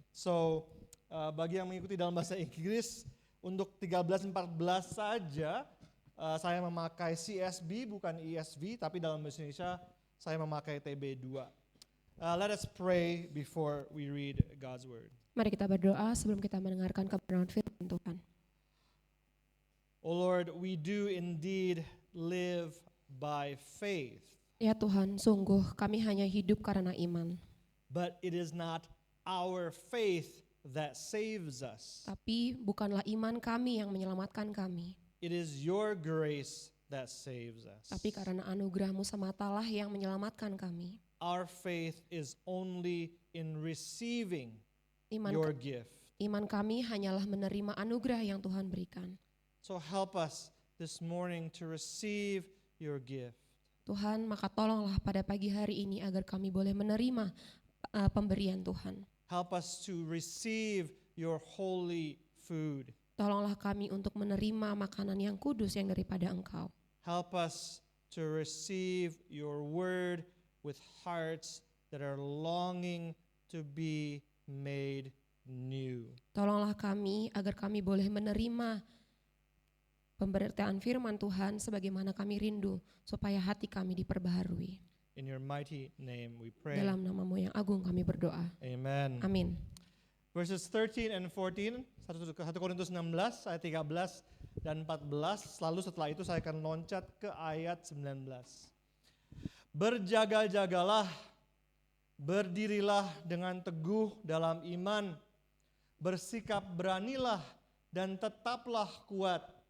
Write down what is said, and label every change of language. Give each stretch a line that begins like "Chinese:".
Indonesian: So, bagi yang mengikuti dalam bahasa Inggris, untuk 13-14 saja, saya memakai CSB bukan ESV, tapi dalam bahasa Indonesia saya memakai TB2.
English: Let us pray before we read God's word.
Indonesian: Mari kita berdoa sebelum kita mendengarkan kebenaran firman Tuhan.
English: Oh Lord, we do indeed live by faith.
Indonesian: Ya Tuhan, sungguh kami hanya hidup karena iman.
English: But it is not our faith that saves us.
Indonesian: Tapi bukanlah iman kami yang menyelamatkan kami.
English: It is your grace that saves us.
Indonesian: Tapi karena anugerah-Mu sematalah yang menyelamatkan kami.
English: Our faith is only in receiving
Indonesian: Iman,
English: your gift.
Indonesian: Iman kami hanyalah menerima anugerah yang Tuhan berikan.
English: So help us this morning to receive your gift.
Indonesian: Tuhan, maka tolonglah pada pagi hari ini agar kami boleh menerima pemberian Tuhan.
English: Help us to receive your holy food.
Indonesian: Tolonglah kami untuk menerima makanan yang kudus yang daripada Engkau.
English: Help us to receive your word with hearts that are longing to be made new.
Indonesian: Tolonglah kami agar kami boleh menerima pemberitaan firman Tuhan sebagaimana kami rindu supaya hati kami diperbaharui.
English: In your mighty name we pray.
Indonesian: Dalam nama-Mu yang agung kami berdoa.
English: Amen.
Indonesian: Amin.
English: Verses 13 and 14,
Indonesian: 1 Korintus 16 ayat 13 dan 14, lalu setelah itu saya akan loncat ke ayat 19. Berjaga-jagalah, berdirilah dengan teguh dalam iman, bersikap beranilah dan tetaplah kuat.